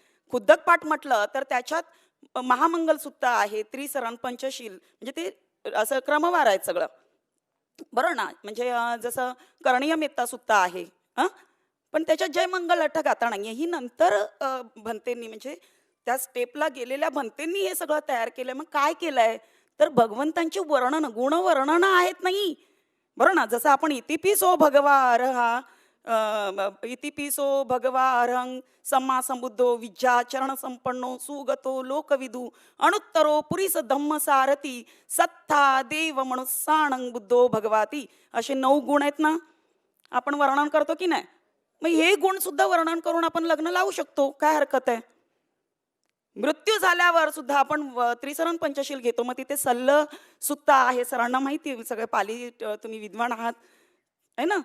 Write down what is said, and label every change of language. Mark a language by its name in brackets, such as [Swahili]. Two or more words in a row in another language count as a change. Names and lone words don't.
[Marathi] खुद्दक पाठ म्हटलं तर त्याच्यात महामंगल सुत्त आहे, त्रिसरण पंचशील, म्हणजे ते असं क्रमवार आहेत सगळं बरं ना, म्हणजे जसं करणीय मेत्ता सुत्त आहे पण त्याच्यात जय मंगल अठ्ठगाथा नाही आहे। ही नंतर भंतेंनी, म्हणजे त्या स्टेपला गेलेल्या भंतेंनी हे सगळं तयार केलं। मग काय केलंय तर भगवंतांची वर्णन, गुणवर्णन आहेत नाही बरं ना, जसं आपण [Pali] इतिपिसो भगवा अर्हा, इतिपिसो भगवा अर्हं सम्मा संबुद्धो विद्याचरण संपन्नो सुगतो लोकविदू अणुत्तरो पुरीस धम्म सारथी सत्ता देव मनुस्साणं बुद्धो भगवाती, [Marathi] असे 9 गुण आहेत ना, आपण वर्णन करतो की नाही? मग हे गुण सुद्धा वर्णन करून आपण लग्न लावू शकतो, काय हरकत आहे? मृत्यू झाल्यावर सुद्धा आपण त्रिसरण पंचशील घेतो। मग तिथे सल्ल सुत्त आहे, सरांना माहिती, सगळे पाली तुम्ही विद्वान आहात आहे ना।